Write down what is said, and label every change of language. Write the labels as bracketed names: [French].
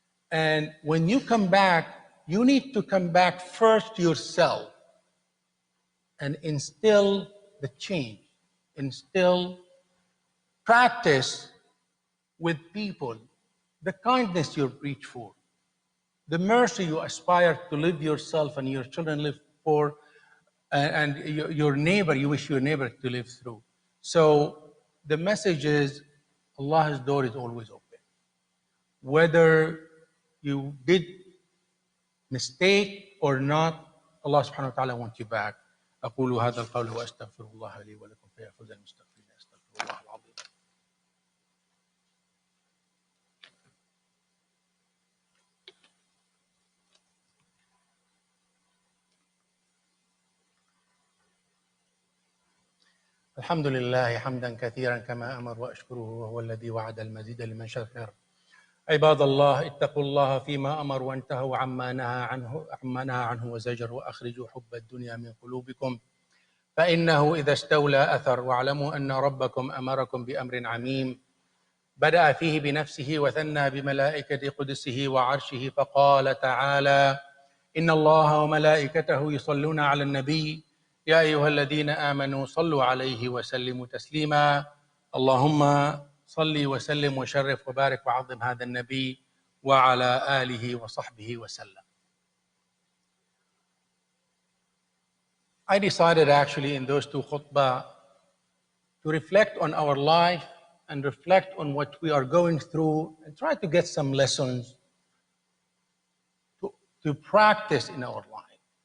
[English] And when you come back, you need to come back first yourself and instill the change, instill, practice with people the kindness you reach for, the mercy you aspire to live yourself and your children live for, and your neighbor, you wish your neighbor to live through. So the message is, Allah's door is always open. Whether you did mistake or not, Allah subhanahu wa ta'ala wants you back. [Arabic] أقول هذا القول وأستغفر الله لي ولكم فيا فوز المستغفرين أستغفر الله العظيم. الحمد لله حمدا كثيرا كما أمر وأشكره وهو الذي وعد المزيد لمن شكر. عباد الله اتقوا الله فيما أمر وانتهوا عما نهى عنه وزجر وأخرجوا حب الدنيا من قلوبكم فإنه إذا استولى أثر واعلموا أن ربكم أمركم بأمر عميم بدأ فيه بنفسه وثنى بملائكة قدسه وعرشه فقال تعالى إن الله وملائكته يصلون على النبي يا أيها الذين آمنوا صلوا عليه وسلموا تسليما اللهم صل وسلم وشرف وبارك وعظم هذا النبي وعلى آله وصحبه وسلم. [English] I decided actually in those two khutbah to reflect on our life and reflect on what we are going through and try to get some lessons to practice in our life.